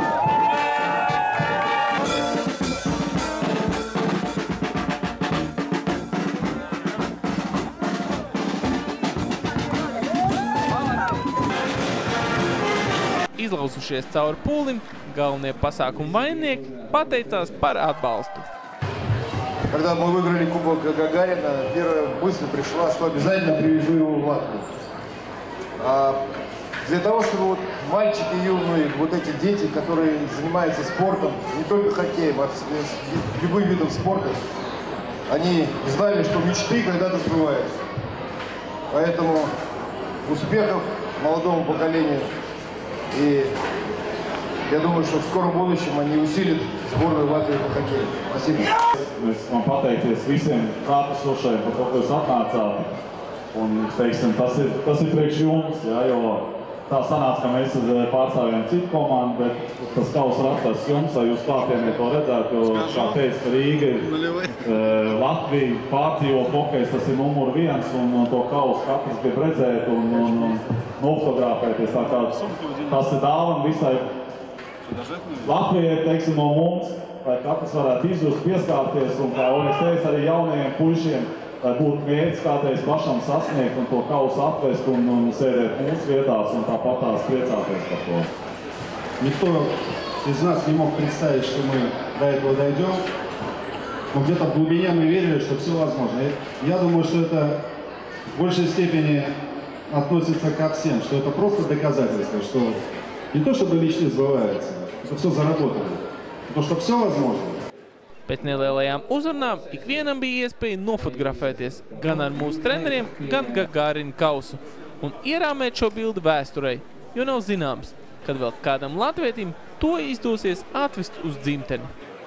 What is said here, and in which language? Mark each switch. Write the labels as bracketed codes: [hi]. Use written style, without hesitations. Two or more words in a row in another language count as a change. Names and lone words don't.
[lv] Izlausušies cauri pūlim, galvenie pasākumu vaininieki pateicās par atbalstu. [ru] Когда мы выиграли Кубок Гагарина, первая мысль пришла, что обязательно привезу его в Латвию. Для того, чтобы вот мальчики юные, вот эти дети, которые занимаются спортом, не только хоккеем, а любым видом спорта, они знали, что мечты когда-то сбываются. Поэтому успехов молодому поколению. И я думаю, что в скором будущем они усилят сборную Латвии по хоккею. Спасибо. [lv] Mēs man pateikties visiem klātesošajiem par to, ko jūs atnācāt. Un, teiksim, tas ir priekš jums, jā, jo tā sanāca, ka mēs pārstāvjām citu komandu, bet tas kauss ir atrasts jums, lai jūs klātienē to redzētu, jo, kā teica, ka Rīga ir Latvija, pārdzīvo hokejs, tas ir numur 1, un to kausu katrs grib redzēt un nofotografēties. Tā kā tas ir dāvana visai Latvijai, teiksim, no mums, lai katrs varētu izjust, pieskārties, un, kā Oļegs teica, arī jaunajiem puišiem, lai būtu mērķis kādreiz pašam sasniegt un to kausu atvest un sēdēt mūsu vietās un tāpatās priecāties par to. [ru] Никто из нас не мог представить, что мы до этого дойдем, но где-то в глубине мы верили, что все возможно. Я думаю, что это в большей степени относится ко всем, что это просто доказательство, что не то чтобы мечты сбываются, это все заработано, потому что все возможно. [lv] Pēc nelielajām uzrunām ikvienam bija iespēja nofotografēties gan ar mūsu treneriem, gan Gagārina kausu un ierāmēt šo bildi vēsturei, jo nav zināms, kad vēl kādam latvietim to izdosies atvest uz dzimteni.